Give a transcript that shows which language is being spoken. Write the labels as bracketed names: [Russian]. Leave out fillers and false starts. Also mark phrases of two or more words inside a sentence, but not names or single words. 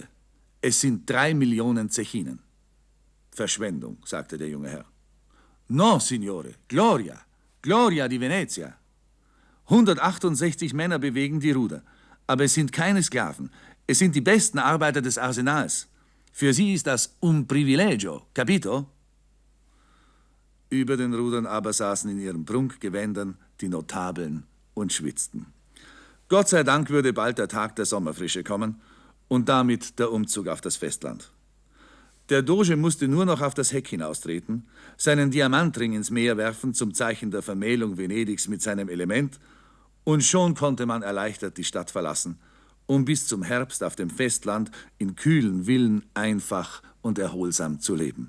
[German] Es sind 3 Millionen Zechinen.« »Verschwendung«, sagte der junge Herr. [Italian] »No, Signore, Gloria, Gloria di Venezia. [German] 168 Männer bewegen die Ruder, aber es sind keine Sklaven. Es sind die besten Arbeiter des Arsenals. Für sie ist das [Italian] un privilegio, capito?« [German] Über den Rudern aber saßen in ihren Prunkgewändern die Notabeln und schwitzten. Gott sei Dank würde bald der Tag der Sommerfrische kommen und damit der Umzug auf das Festland. Der Doge musste nur noch auf das Heck hinaustreten, seinen Diamantring ins Meer werfen zum Zeichen der Vermählung Venedigs mit seinem Element, und schon konnte man erleichtert die Stadt verlassen, um bis zum Herbst auf dem Festland in kühlen Villen einfach und erholsam zu leben.